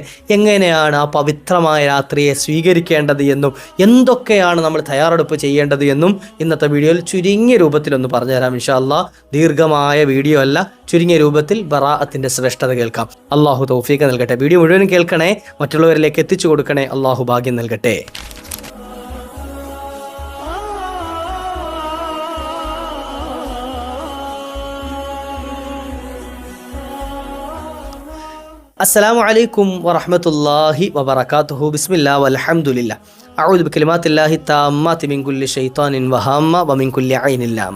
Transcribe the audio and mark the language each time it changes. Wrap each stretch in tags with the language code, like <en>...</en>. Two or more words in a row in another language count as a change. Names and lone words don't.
<ml>എങ്ങനെയാണ് ആ പവിത്രമായ രാത്രിയെ സ്വീകരിക്കേണ്ടത് എന്നും എന്തൊക്കെയാണ് നമ്മൾ തയ്യാറെടുപ്പ് ചെയ്യേണ്ടത് എന്നും ഇന്നത്തെ വീഡിയോയിൽ ചുരുങ്ങിയ രൂപത്തിലൊന്ന് പറഞ്ഞുതരാം</ml> <ar>إن شاء الله.</ar> <ml>ദീർഘമായ വീഡിയോ അല്ല, ചുരുങ്ങിയ രൂപത്തിൽ ബറാഅത്തിൻ്റെ ശ്രേഷ്ഠത കേൾക്കാം. അള്ളാഹു തൗഫീഖ് നൽകട്ടെ. വീഡിയോ മുഴുവനും കേൾക്കണേ, മറ്റുള്ളവരിലേക്ക് എത്തിച്ചു കൊടുക്കണേ. അള്ളാഹു ഭാഗ്യം നൽകട്ടെ.</ml> <ar>السلام عليكم ورحمة الله وبركاته. بسم الله والحمد لله. أعوذ بكلمات الله التامات من كل شيطان وهامة ومن كل عين لامة.</ar>